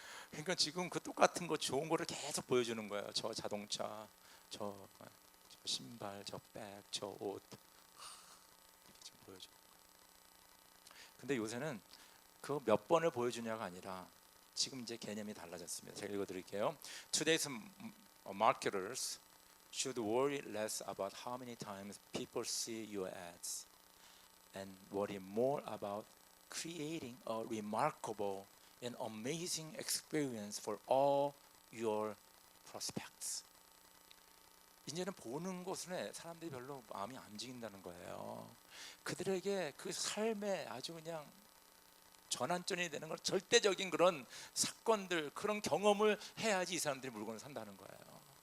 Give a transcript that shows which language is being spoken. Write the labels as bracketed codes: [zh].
[ko] 그러니까 지금 그 똑같은 거 좋은 거를 계속 보여주는 거예요. 저 자동차, 저 신발, 저 백, 저 옷 지금 보여주는 거예요. 근데 요새는 그 몇 번을 보여주냐가 아니라 지금 이제 개념이 달라졌습니다. 제가 읽어드릴게요. [en] Today's marketers should worry less about how many times people see your ads and worry more about creating a remarkable and amazing experience for all your prospects. [ko] 이제는 보는 것은 사람들이 별로 마음이 안 움직인다는 거예요. 그들에게 그 삶에 아주 그냥 전환점이 되는 건 절대적인 그런 사건들, 그런 경험을 해야지 이 사람들이 물건을 산다는 거예요.